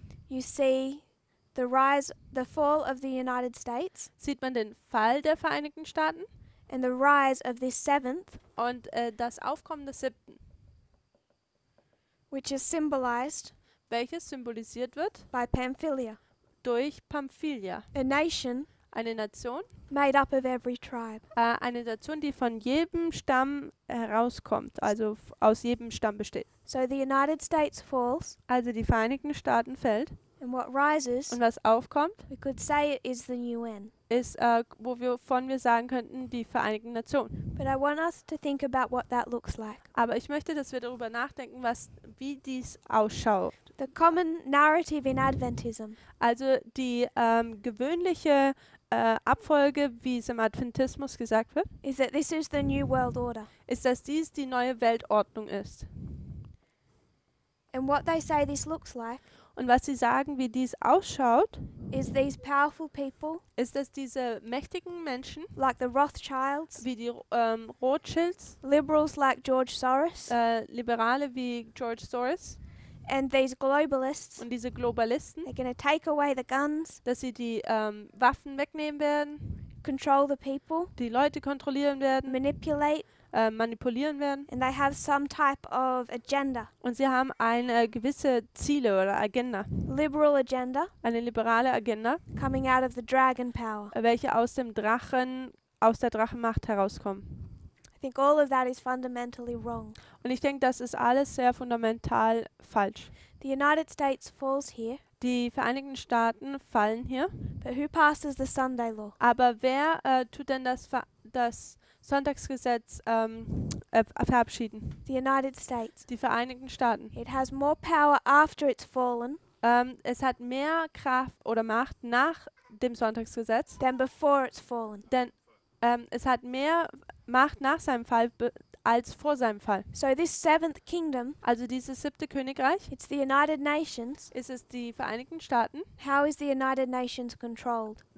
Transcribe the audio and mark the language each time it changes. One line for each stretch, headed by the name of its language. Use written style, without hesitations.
English: you see the fall of the United States
German: sieht man den Fall der Vereinigten Staaten
English: and the rise of this seventh,
German: und das Aufkommen des 7.,
English: which is symbolized
German: welches symbolisiert wird
English: by Pamphylia,
German: durch Pamphylia,
English: a nation
German: eine Nation,
English: made up of every tribe.
German: die von jedem Stamm herauskommt, also aus jedem Stamm besteht.
English: So the United States falls,
German: Also die Vereinigten Staaten fällt
English: and what rises,
German: und was aufkommt,
English: we could say it is the UN.
German: ist, wovon wir sagen könnten, die Vereinigten Nationen.
English: But I want us to think about what that looks like.
German: Aber ich möchte, dass wir darüber nachdenken, wie dies ausschaut.
English: The common narrative in Adventism
German: Also die gewöhnliche Abfolge, wie es im Adventismus gesagt wird,
English: is that this is the New World Order.
German: ist, dass dies die neue Weltordnung ist.
English: And what they say this looks like
German: Und was sie sagen, wie dies ausschaut,
English: is these powerful people,
German: ist, dass diese mächtigen Menschen,
English: like the Rothschilds,
German: wie die Rothschilds,
English: liberals like George Soros,
German: Liberale wie George Soros
English: and these globalists,
German: und diese Globalisten,
English: they're going to take away the guns,
German: dass sie die Waffen wegnehmen werden,
English: control the people,
German: die Leute kontrollieren werden,
English: manipulate,
German: manipulieren werden.
English: and they have some type of agenda,
German: Und sie haben eine gewisse Ziele oder Agenda,
English: liberal agenda,
German: eine liberale Agenda,
English: coming out of the dragon power.
German: welche aus der Drachenmacht herauskommen.
English: I think all of that is fundamentally wrong.
German: Und ich denke, das ist alles sehr fundamental falsch.
English: The United States falls here,
German: Die Vereinigten Staaten fallen hier,
English: but who passes the Sunday law?
German: aber wer tut denn das Sonntagsgesetz verabschieden?
English: The United States.
German: Die Vereinigten Staaten.
English: It has more power after it's fallen
German: Es hat mehr Kraft oder Macht nach dem Sonntagsgesetz,
English: than before it's fallen.
German: denn es hat mehr Macht nach seinem Fall als vor seinem Fall.
English: So this seventh kingdom,
German: Also dieses 7. Königreich,
English: it's the United Nations.
German: ist es die Vereinigten Staaten.
English: How is the United Nations controlled?